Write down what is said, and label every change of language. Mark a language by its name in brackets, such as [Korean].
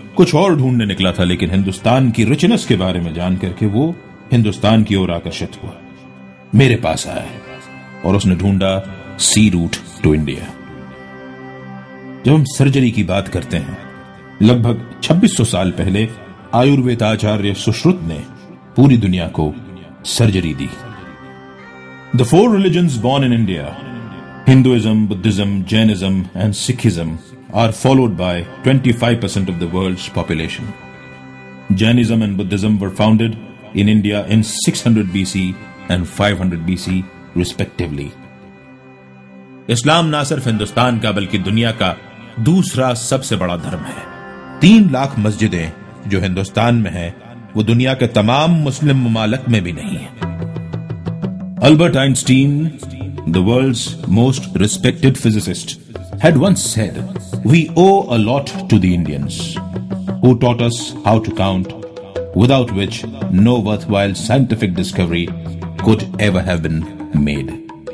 [Hindi] कुछ और ढूंढने निकला था, लेकिन हिंदुस्तान की रिचनेस के बारे में जान करके वो हिंदुस्तान की ओर आकर्षित हुआ, मेरे पास आया और उसने ढूंढा [English] Sea route to India. [Hindi] जब हम सर्जरी की बात करते हैं, लगभग 2600 साल पहले आयुर्वेदाचार्य सुश्रुत ने पूरी दुनिया को surgery the. [English] The 4 religions born in India, Hinduism, Buddhism, Jainism and Sikhism, are followed by 25% of the world's population. Jainism and Buddhism were founded in India in 600 BC and 500 BC respectively. [Hindi] इस्लाम ना सिर्फ हिंदुस्तान का बल्कि दुनिया का दूसरा सबसे बड़ा धर्म है। 3 लाख मस्जिदें जो हिंदुस्तान में है वो दुनिया के तमाम मुस्लिम ममालिक में भी नहीं है। [English] Albert Einstein, the world's most respected physicist, had once said, "We owe a lot to the Indians, who taught us how to count, without which no worthwhile scientific discovery could ever have been made."